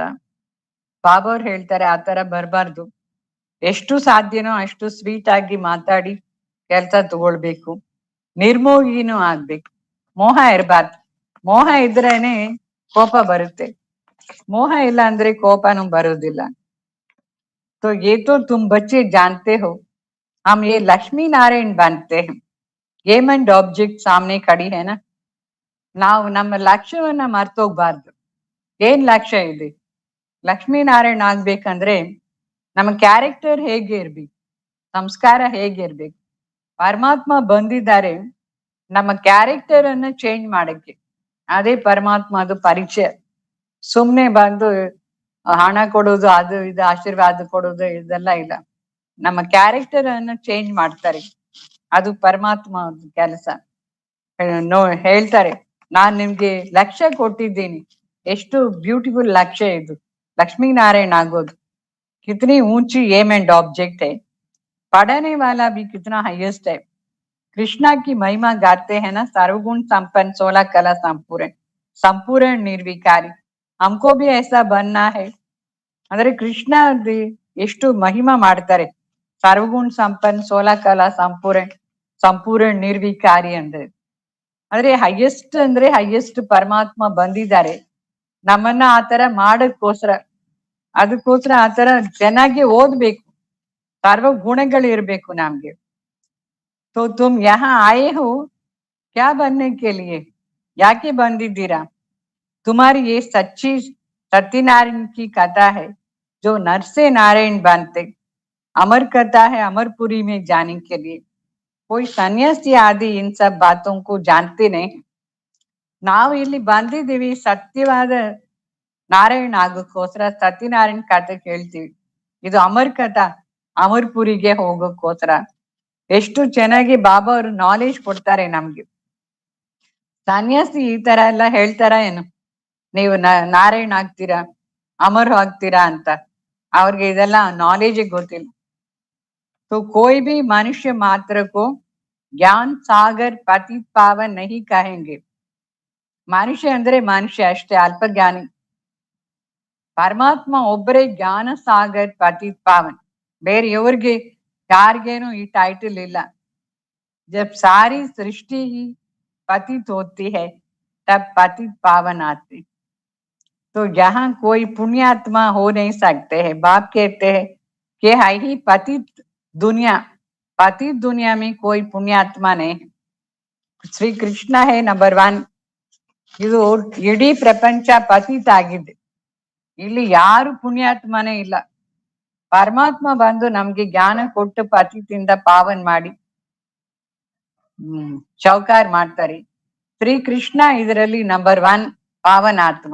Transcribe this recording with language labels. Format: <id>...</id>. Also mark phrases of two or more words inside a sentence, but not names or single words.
<kn>ಬಾಬಾ ಅವ್ರು ಹೇಳ್ತಾರೆ, ಆ ತರ ಬರ್ಬಾರ್ದು, ಎಷ್ಟು ಸಾಧ್ಯನೋ ಅಷ್ಟು ಸ್ವೀಟ್ ಆಗಿ ಮಾತಾಡಿ ಕೆಲ್ಸ ತಗೊಳ್ಬೇಕು, ನಿರ್ಮೋಹಿನೂ ಆಗ್ಬೇಕು, ಮೋಹ ಇರಬಾರ್ದು. ಮೋಹ ಇದ್ರೇನೆ ಕೋಪ ಬರುತ್ತೆ, ಮೋಹ ಇಲ್ಲ ಅಂದ್ರೆ ಕೋಪನೂ ಬರುವುದಿಲ್ಲ.</kn> <hi>तो ये तो तुम बच्चे जानते हो, हम ये लक्ष्मी नारायण बनते हैं।</hi> <en>aim and object</en> <hi>सामने खड़ी है ना,</hi> <kn>ನಾವು ನಮ್ಮ ಲಕ್ಷ್ಯವನ್ನ ಮರ್ತೋಗ್ಬಾರ್ದು. ಏನ್ ಲಕ್ಷ್ಯ ಇದೆ? ಲಕ್ಷ್ಮೀನಾರಾಯಣ ಆಗ್ಬೇಕಂದ್ರೆ ನಮ್ಮ ಕ್ಯಾರೆಕ್ಟರ್ ಹೇಗೆ ಇರ್ಬೇಕು, ಸಂಸ್ಕಾರ ಹೇಗೆ ಇರ್ಬೇಕು. ಪರಮಾತ್ಮ ಬಂದಿದ್ದಾರೆ ನಮ್ಮ ಕ್ಯಾರೆಕ್ಟರ್ ಅನ್ನ ಚೇಂಜ್ ಮಾಡಕ್ಕೆ. ಅದೇ ಪರಮಾತ್ಮದು ಪರಿಚಯ. ಸುಮ್ನೆ ಬಂದು ಹಣ ಕೊಡೋದು, ಅದು ಇದು ಆಶೀರ್ವಾದ ಕೊಡೋದು ಇದೆಲ್ಲ ಇಲ್ಲ. ನಮ್ಮ ಕ್ಯಾರೆಕ್ಟರ್ ಅನ್ನ ಚೇಂಜ್ ಮಾಡ್ತಾರೆ. ಅದು ಪರಮಾತ್ಮ ಕೆಲಸ. ಹೇಳ್ತಾರೆ, ನಾನ್ ನಿಮ್ಗೆ ಲಕ್ಷ್ಯ ಕೊಟ್ಟಿದ್ದೀನಿ. ಎಷ್ಟು ಬ್ಯೂಟಿಫುಲ್ ಲಕ್ಷ್ಯ ಇದು, ಲಕ್ಷ್ಮೀನಾರಾಯಣ ಆಗೋದ।</kn> <hi>कितनी ऊंची</hi> <en>aim and object</en> <hi>है, पढ़ने वाला भी कितना हाईएस्ट है। कृष्णा की महिमा गाते हैं ना, सर्वगुण संपन्न 16 कला संपूर्ण संपूर्ण निर्विकारी। हमको भी ऐसा बनना है।</hi> <kn>ಅಂದ್ರೆ ಕೃಷ್ಣ ಎಷ್ಟು ಮಹಿಮಾ ಮಾಡ್ತಾರೆ, ಸರ್ವಗುಣ ಸಂಪನ್ನ 16 ಕಲಾ ಸಂಪೂರ್ಣ ಸಂಪೂರ್ಣ ನಿರ್ವಿಕಾರಿ ಅಂದ್ರೆ. ಅಂದ್ರೆ ಹೈಯೆಸ್ಟ್ ಪರಮಾತ್ಮ ಬಂದಿದ್ದಾರೆ ನಮ್ಮನ್ನ ಆತರ ಮಾಡಕ್ಕೋಸ್ಕರ. ಅದಕ್ಕೋಸ್ಕರ ಆತರ ಚೆನ್ನಾಗಿ ಓದ್ಬೇಕು, ಸರ್ವ ಗುಣಗಳು ಇರ್ಬೇಕು ನಮ್ಗೆ.</kn> <hi>तो तुम यहाँ आए हो क्या बनने के लिए,</hi> <kn>ಯಾಕೆ ಬಂದಿದ್ದೀರಾ?</kn> <hi>तुम्हारी ये सच्ची सत्यनारायण की कथा है, जो नर से नारायण बनते। अमर कथा है अमरपुरी में जाने के लिए। कोई सन्यासी आदि इन सब बातों को जानते नहीं।</hi> <kn>ನಾವು ಇಲ್ಲಿ ಬಂದಿದ್ದೀವಿ ಸತ್ಯವಾದ ನಾರಾಯಣ ಆಗಕ್ಕೋಸ್ಕರ, ಸತ್ಯನಾರಾಯಣ ಕಥೆ ಕೇಳ್ತೀವಿ. ಇದು ಅಮರ್ ಕಥಾ, ಅಮರ್ಪುರಿಗೆ ಹೋಗಕ್ಕೋಸ್ಕರ. ಎಷ್ಟು ಚೆನ್ನಾಗಿ ಬಾಬಾ ಅವರು ನಾಲೆಜ್ ಕೊಡ್ತಾರೆ ನಮ್ಗೆ. ಸನ್ಯಾಸಿ ಈ ತರ ಎಲ್ಲ ಹೇಳ್ತಾರ ಏನು, ನೀವು ನಾರಾಯಣ ಆಗ್ತೀರಾ, ಅಮರ್ ಆಗ್ತೀರಾ ಅಂತ? ಅವ್ರಿಗೆ ಇದೆಲ್ಲ ನಾಲೆಜ್ ಗೊತ್ತಿಲ್ಲ.</kn> <hi>तो कोई भी मनुष्य मात्र को ज्ञान सागर पतित पावन नहीं कहेंगे।</hi> <kn>मनुष्य ಅಂದ್ರೆ ಮನುಷ್ಯ ಅಷ್ಟೇ, ಅಲ್ಪಜ್ಞಾನಿ. ಪರಮಾತ್ಮ ಒಬ್ಬರೇ</kn> <hi>ज्ञान सागर पतित पावन.</hi> <kn>ಬೇರೆ ಇವ್ರಿಗೆ ಯಾರಿಗೇನು ಈ ಟೈಟಲ್ ಇಲ್ಲ.</kn> <hi>जब सारी सृष्टि ही पतित होती है तब पतित पावन आते। तो यहाँ कोई पुण्यात्मा हो नहीं सकते हैं। बाप कहते हैं कि है ही पतित दुनिया, पतित दुनिया में कोई पुण्यात्मा नहीं। श्री कृष्ण है नंबर 1।</hi> <kn>ಇದು ಇಡೀ ಪ್ರಪಂಚ ಪತಿತ ಆಗಿದೆ, ಇಲ್ಲಿ ಯಾರು ಪುಣ್ಯಾತ್ಮನೇ ಇಲ್ಲ. ಪರಮಾತ್ಮ ಬಂದು ನಮ್ಗೆ ಜ್ಞಾನ ಕೊಟ್ಟು ಪತಿತಿಂದ ಪಾವನ್ ಮಾಡಿ ಚೌಕಾರ್ ಮಾಡ್ತಾರೆ. ಶ್ರೀ ಕೃಷ್ಣ ಇದರಲ್ಲಿ ನಂಬರ್ 1 ಪಾವನಾತ್ಮ.</kn>